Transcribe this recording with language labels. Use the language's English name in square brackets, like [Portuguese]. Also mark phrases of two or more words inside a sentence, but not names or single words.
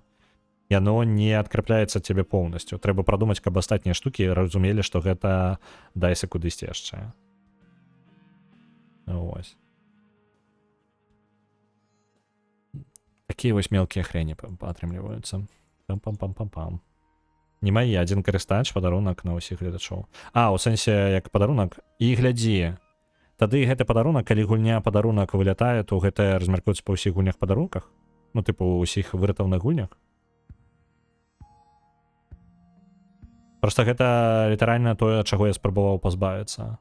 [Belarusian] Яно не адкрапляецца цябе поўнасцю. Трэба прадумаць, каб астатнія штукі разумелі, што гэта дайсы кудысьці яшчэ. Вось. Такія вось мелкія хрэні атрымліваюцца. Пам-пам-пам-пам-пам. Не мае, адзін карыстач, падарунак на ўсіх гледачоў. У сэнсе, як падарунак. І глядзі, тады гэты падарунак, калі гульня падарунак вылятае, то гэта размяркуецца па ўсіх гульнях падарунках? Ну, тыпу, ўсіх выратаўных гульнях? Просто гэта літаральна тое, ад чаго я спрабаваў пазбавіцца.